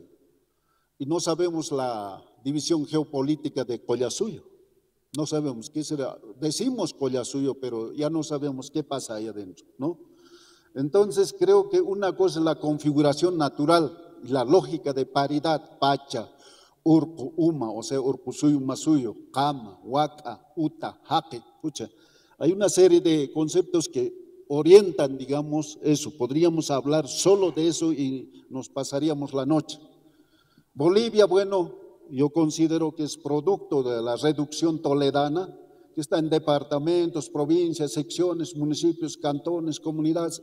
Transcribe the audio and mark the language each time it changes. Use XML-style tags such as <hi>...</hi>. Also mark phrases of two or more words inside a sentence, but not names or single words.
<es>Y no sabemos la división geopolítica de Collasuyo. No sabemos qué será. Decimos Collasuyo, pero ya no sabemos qué pasa ahí adentro, ¿no? Entonces creo que una cosa es la configuración natural y la lógica de paridad, Pacha, Urpu, Uma, o sea, Urpusuyo, Masuyo, Kama, Waka, Uta, Jaque, escucha. Hay una serie de conceptos que orientan, digamos, eso. Podríamos hablar solo de eso y nos pasaríamos la noche. Bolivia, bueno, yo considero que es producto de la reducción toledana, que está en departamentos, provincias, secciones, municipios, cantones, comunidades.</es>